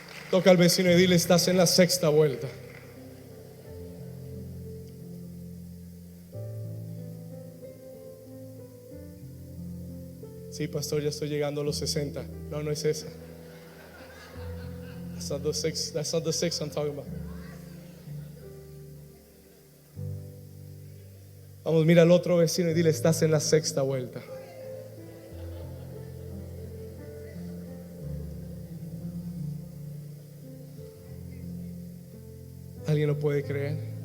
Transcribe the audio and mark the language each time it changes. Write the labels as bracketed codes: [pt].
[es] Toca al vecino y dile: estás en la 6ª vuelta. Sí, pastor, ya estoy llegando a los 60. No, no es esa. [en] That's not the six I'm talking about. [es] Vamos, mira al otro vecino y dile: estás en la 6ª vuelta. ¿Alguien lo puede creer?